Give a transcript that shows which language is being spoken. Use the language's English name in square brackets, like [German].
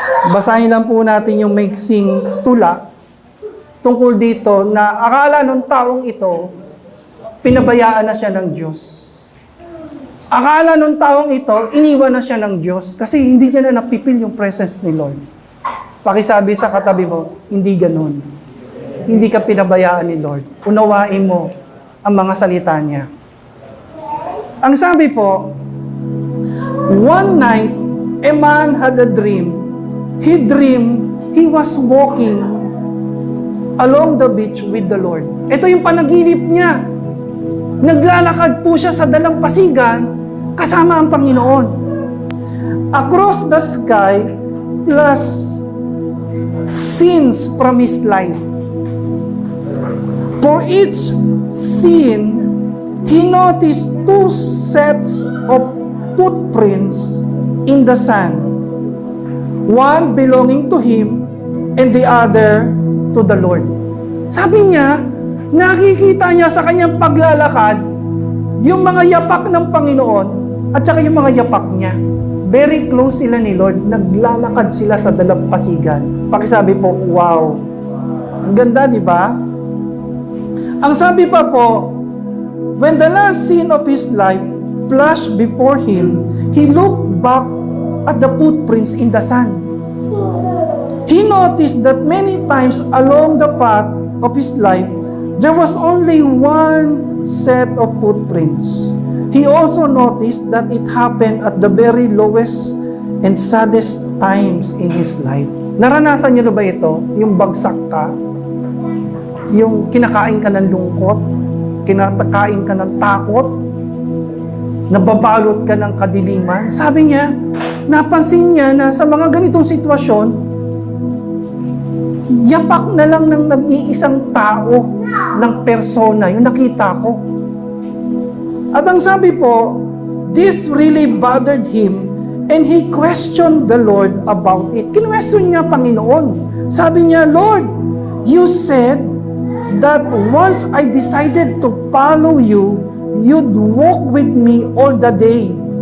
[Filipino] Basahin lang po natin yung maiksing tula tungkol dito na akala ng taong ito, pinabayaan na siya ng Diyos. Akala ng taong ito, iniwan na siya ng Diyos kasi hindi niya na napipil yung presence ni Lord. Pakisabi sa katabi mo, hindi ganun. Hindi ka pinabayaan ni Lord. Unawain mo ang mga salita niya. Ang sabi po, [English] one night, a man had a dream. He dreamed he was walking along the beach with the Lord. [Filipino] Ito yung panaginip niya. Naglalakad po siya sa dalampasigan kasama ang Panginoon. [English] Across the sky plus scenes from his life. For each scene, he noticed two sets of footprints in the sand. One belonging to him and the other to the Lord. [Filipino] Sabi niya, nakikita niya sa kanyang paglalakad yung mga yapak ng Panginoon at saka yung mga yapak niya. [English] Very close [Filipino] sila ni Lord. Naglalakad sila sa dalampasigan. Pakisabi po, wow. Ang ganda, di ba? Ang sabi pa po, [English] when the last scene of his life flashed before him, he looked back at the footprints in the sand. He noticed that many times along the path of his life, there was only one set of footprints. He also noticed that it happened at the very lowest and saddest times in his life. [Filipino] Naranasan niyo na ba ito? Yung bagsak ka? Yung kinakain ka ng lungkot? Kinakain ka ng takot? Nababalot ka ng kadiliman? Sabi niya, napansin niya na sa mga ganitong sitwasyon, yapak na lang ng nag-iisang tao, ng persona, yung nakita ko. At ang sabi po, [English] this really bothered him and he questioned the Lord about it. [Filipino] Kinwestiyon niya Panginoon. Sabi niya, [English] Lord, you said that once I decided to follow you, you'd walk with me all the day.